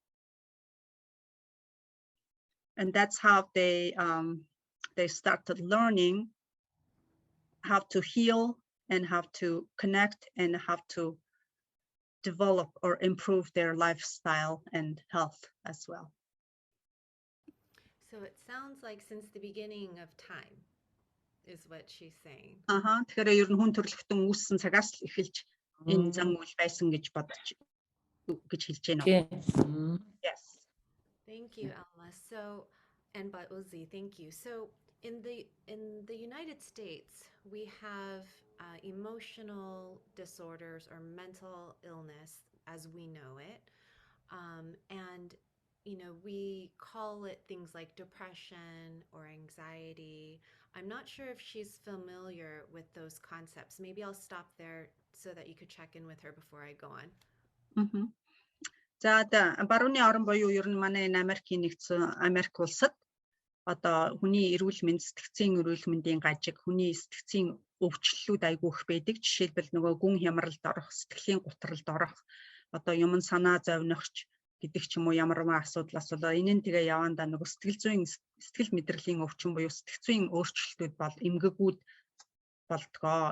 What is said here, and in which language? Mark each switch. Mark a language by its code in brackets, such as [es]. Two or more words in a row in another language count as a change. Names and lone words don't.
[en] And that's how they started learning how to heal and how to connect and how to develop or improve their lifestyle and health as well. So it sounds like since the beginning of time is what she's saying. [mn] Тэгэхээр ер нь хүн төрөлхтөн үүссэн цагаас л эхэлж энэ зам үйл байсан гэж бодож хэлж байна. [en] Yes. Thank you, Alma. So, and Ba'uzi, thank you. So, in the United States, we have emotional disorders or mental illness as we know it. And you know, we call it things like depression or anxiety. I'm not sure if she's familiar with those concepts. Maybe I'll stop there so that you could check in with her before I go on. [mn] За барууны орон буюу ер нь манай энэ Америкийн нэгдсэн Америк улсад одоо хүний эрүүл мэнд, сэтгцийн эрүүл мэндийн гажиг, хүний сэтгцийн өвчлөлүүд айгүйх байдаг. Жишээлбэл нөгөө гүн хямралд орох, сэтгэлийн гутралд орох, одоо юм санаа зовнохч гэдэг ч юм уу ямар нэгэн асуудлаас болоо энэ нь тэгээ явандаа нөгөө сэтгэл мэдрэлийн өвчин буюу сэтгцийн өөрчлөлтүүд бол эмгэгүүд болдгоо.